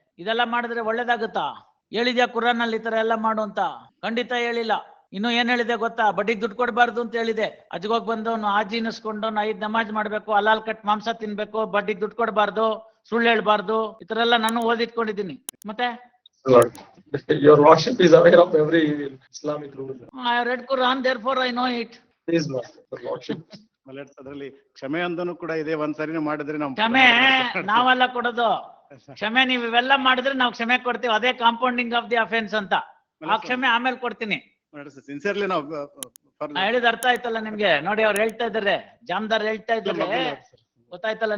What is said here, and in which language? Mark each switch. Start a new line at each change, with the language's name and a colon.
Kannada: ಇದೆಲ್ಲ ಮಾಡಿದ್ರೆ ಒಳ್ಳೇದಾಗುತ್ತಾ? ಹೇಳಿದ್ಯಾ ಕುರಾನ್ ಅಲ್ಲಿ ಈ ತರ ಎಲ್ಲ ಮಾಡು ಅಂತ? ಖಂಡಿತ ಹೇಳಿಲ್ಲ. ಇನ್ನು ಏನ್ ಹೇಳಿದೆ ಗೊತ್ತಾ? ಬಡ್ಡಿಗೆ ದುಡ್ಡು ಕೊಡಬಾರ್ದು ಅಂತ ಹೇಳಿದೆ. ಅಜ್ಗೋಗ್ ಬಂದವನು ಆಜಿ ಇನ್ನಿಸ್ಕೊಂಡವನು 5 ನಮಾಜ್ ಮಾಡ್ಬೇಕು, ಹಲಾಲ್ ಕಟ್ ಮಾಂಸ ತಿನ್ಬೇಕು, ಬಡ್ಡಿಗೆ ದುಡ್ಡು ಕೊಡಬಾರ್ದು, ಸುಳ್ಳು ಹೇಳ್ಬಾರ್ದು, ಈ ತರ ಎಲ್ಲ ನಾನು ಓದಿಟ್ಕೊಂಡಿದ್ದೀನಿ. ಮತ್ತೆ
English: Lord, your lordship is aware of every Islamic rule. I read Quran, therefore I know it. Please, your lordship.
Kannada: My lords, ಅದರಲ್ಲಿ ಕ್ಷಮೆ ಅಂದನು ಕೂಡ ಇದೆ. ಒಂದ್ಸರಿನೂ ಮಾಡಿದ್ರೆ ನಾವು ಕ್ಷಮೆ ನಾವೆಲ್ಲ ಕೊಡೋದು. ಕ್ಷಮೆ ನೀವು ಇವೆಲ್ಲ ಮಾಡಿದ್ರೆ ನಾವು ಕ್ಷಮೆ ಕೊಡ್ತೀವಿ. ಅದೇ ಕಾಂಪೌಂಡಿಂಗ್ ಆಫ್ ದಿ ಅಫೆನ್ಸ್ ಅಂತ. ಆ ಕ್ಷಮೆ ಆಮೇಲೆ ಕೊಡ್ತೀನಿ. ಸಿನ್ಸಿಯರ್ಲಿ ನಾವು ನಾ ಹೇಳಿದ ಅರ್ಥ ಆಯ್ತಲ್ಲ ನಿಮ್ಗೆ? ನೋಡಿ ಅವ್ರು ಹೇಳ್ತಾ ಇದಾರೆ, ಜಾಮದಾರ್ ಹೇಳ್ತಾ ಇದ್ದಾರೆ, ಗೊತ್ತಾಯ್ತಲ್ಲ?